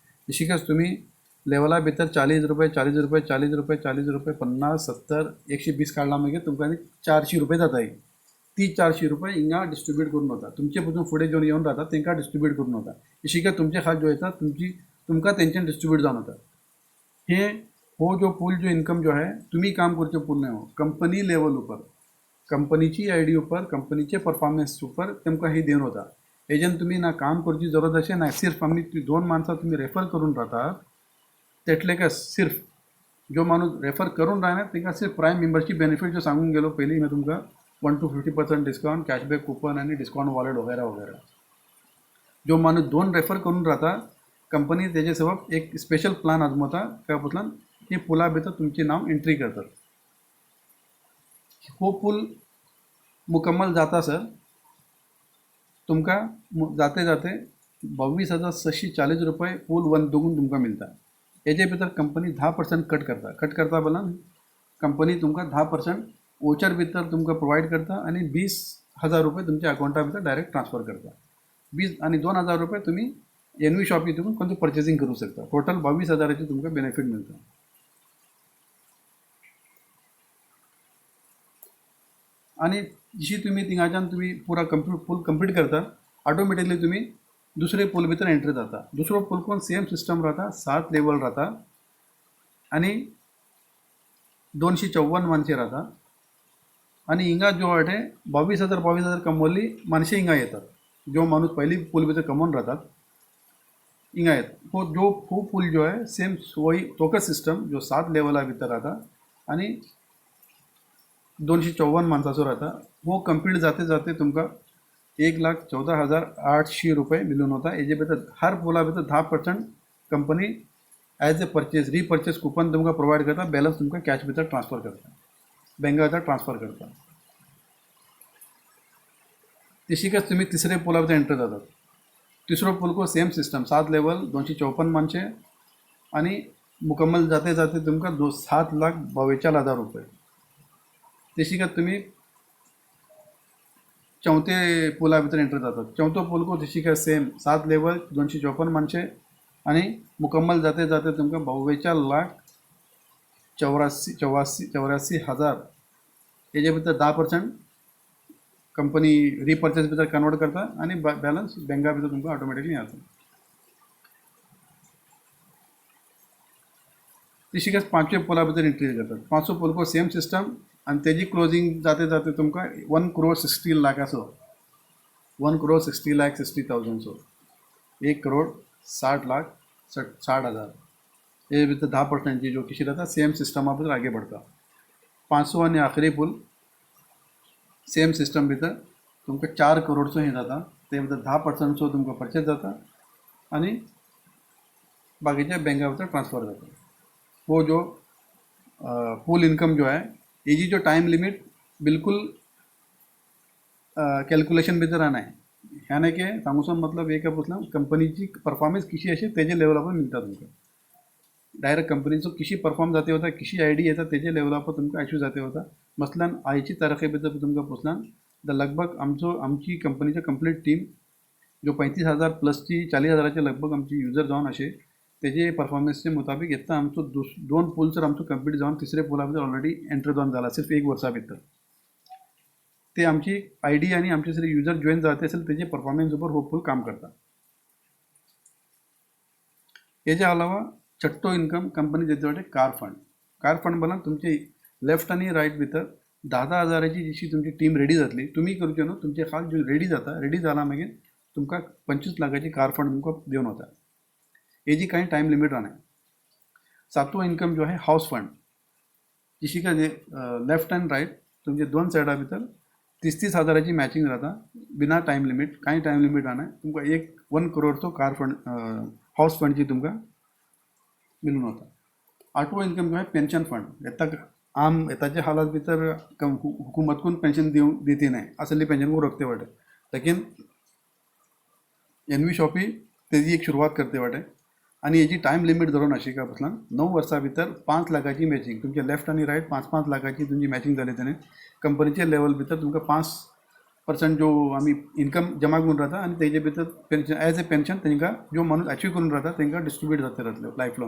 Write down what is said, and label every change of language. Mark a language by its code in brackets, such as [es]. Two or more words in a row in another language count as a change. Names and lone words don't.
[kok] तशीच तुम्ही लेवला भितर 40 रुपये 40 रुपये 40 रुपये 40 रुपये 50 70 120 काढला मागीर तुमकां 400 रुपये जाता. ती 400 रुपये हिंगा डिस्ट्रीब्यूट करून वता. तुमचे पसून फुडें जेवन येवन राहतात तांकां डिस्ट्रीब्यूट करून वता. अशी काय तुमचे खात जो येतात तुमकां तेंच्यान डिस्ट्रीब्यूट जावन वता. हे हो जो पूल जो इनकम जो है तुम्ही काम करचे पूल नाही हो, [en] company level [kok] ऊपर कंपनीची आयडी ऊपर कंपनीचे परफॉर्मन्स ऊपर तुमकां ही देवन वता. हेजेन तुम्ही ना काम करची जरूरत अशें ना. सिर्फ आमी 2 माणसां तुम्ही रेफर करून राहतात तेटले काय सिर्फ जो माणूस रेफर करून राहणार तांकां सिर्फ [en] prime membership benefit [kok] जो सांगून गेलो पयलीं मी तुमकां [en] 1 to 50% discount cashback coupon [kok] आणि [en] discount wallet [kok] वगैरे वगैरे. जो माणूस 2 रेफर करून राहता कंपनी तेजे सबब एक [en] special plan [kok] आजमवता काय पुतलान की पुला भितर तुमचे नाव एंट्री करतात. हो पूल मुकम्मल जाता सर तुमकां जाते 22,640 रुपये पूल वन दोगून तुमकां मिळता. हेजे भितर कंपनी 10% कट करता बोला कंपनी तुमकां 10% वोचर भितर तुमकां प्रोवाईड करता आणि 20,000 रुपये तुमच्या अकाउंटा भितर डायरेक्ट ट्रान्सफर करता. 20 आणि 2,000 रुपये तुम्ही NV शॉप हितून कोणती पर्चेसिंग करू शकता. टोटल 22,000ची तुमकां बेनिफिट मिळता. आणि जशी तुम्ही थिंगाच्यान तुम्ही पुरा [en] pool complete [kok] करता ऑटोमॅटिकली तुम्ही दुसरे पूल भितर एंट्री जाता. दुसरो पूल कोण [en] same system [kok] राहता 7 लेवल राहता आणि 254 माणसे राहता. आणि हिंगा जो वाटे 22,000 कमवली माणसे हिंगा येतात. जो माणूस पहिली पूल भितर कमवून राहतात हिंगा येतात. हो पूल जो आहे सेम वही तोकच सिस्टम जो 7 लेवला भितर राहता आणि 254 माणसाचो राहता. हो कंप्लीट जाते तुमकां 1,14,800 रुपये मिळून होता. हेजे भितर हर पुला भितर 10% कंपनी [en] as a repurchase coupon [kok] तुमकां प्रोवाईड करता. बॅलन्स तुमकां कॅश भितर ट्रान्सफर करता बँका भितर ट्रान्सफर करता. तशीकच तुम्ही तिसरे पुला भितर एंटर जातात. तिसरो पूल को [en] same system 7 level [kok] 254 माणसे आणि मुकम्मल जाते तुमकां 7,42,000 रुपये. तशीकच तुम्ही चौथे पुला भितर एंटर जातात. चौथो पूल को तशीकच [en] same 7 level [kok] 254 माणसे आणि मुकम्मल जाते तुमकां 42,84,000 हेजे भितर 10% कंपनी रिपर्चेस भितर कन्वर्ट करता आणि बॅलन्स बँका भितर तुमकां ऑटोमॅटिकली येता. तशीकच 5वे पुला भितर एंट्री करतात. 5वो पूल को [en] same system [kok] आणि तेजी क्लोजिंग जाते तुमकां 1,60,00,000 1,60,60,000 1,60,60,000 ये भितर 10% जो किशी रहता सेम सिस्टमा भितर आगे बढ़ता. 5वो आणि आखरी पूल [en] same system [kok] भितर तुमकां 4 करोडचो हे जाता. ते भितर 10% तुमकां परचेस जाता आणि बाकीच्या बँका भितर ट्रान्सफर जाता. वो जो पूल इनकम जो है हेजी जो [en] time limit [kok] बिल्कुल कॅल्क्युलेशन भितर नाही. ह्याने के सांगूचो मतलब एक पुसला कंपनीची परफॉर्मन्स कशी अशी तेजे लेवलापर मिळता तुमकां. डायरेक्ट कंपनीचो कशी परफॉर्म जाते होता कशी आयडी येता तेजे लेवलापर तुमकां अचीव जाते होता. मसलन आयची तारखे भितर तुमकां पुसला लगभग आमची कंपनीची [en] complete team [kok] जो 35,000 प्लसची 40,000चे लगभग आमची युजर जावन असे तेजे परफॉर्मन्सचे मुताबिक येता आमचो 2 पूल सर आमचो कंप्लीट जावन तिसरे पुला भितर [en] already enter [kok] जावन जाला सिर्फ 1 वर्सा भितर. ते आमची आयडी आणि आमचे सर [en] user join [kok] जाते असेल तेजे परफॉर्मन्स ऊपर हो पूल काम करता. हेजे अलावा छठ्ठो इनकम कंपनी देते वाटे [en] car fund [kok] बोला तुमचे लेफ्ट आणि राईट भितर 10,000 जशी तुमची टीम रेडी जातली, तुम्ही करच्यो न्हू, तुमचे खाल जो रेडी जाला मागीर तुमकां 25 लाखाची [en] car fund [kok] तुमकां दिवन वता. हेजी काही [en] time limit [kok] राहणार. 7वां इन्कम जो आहे [en] house fund, [kok] जशी काय [en] left and right [kok] तुमचे 2 सायडा भितर 30,000 मॅचिंग राहता, बिना [en] time limit, [kok] काही [en] time limit [kok] राहणार. तुमकां 1 करोडचो [en] car fund house [kok] फंडची तुमकां मिळून वता. 8वां इन्कम जो आहे [en] pension fund. [kok] येताच्या हालात भितर हुकूमत पेन्शन दिती नाही, असली पेन्शन को रखते वाटे, लेकिन एनवी शॉपी तेजी एक सुरुवात करते वाटे. आणि याची [en] time limit [kok] धरून अशी का बसला 9 वर्सां भितर 5 लाखाची मॅचिंग, तुमच्या लेफ्ट आणि राईट 5-5 लाखाची तुमची मॅचिंग जाली त्याने कंपनीच्या लेवल भितर तुमकां 5% जो आम्ही इन्कम जमा करून राहता आणि तेजे भितर [en] pension as a pension [kok] तांकां जो माणूस अचीव करून राहता तांकां डिस्ट्रीब्यूट जाते राहतले [en] life long.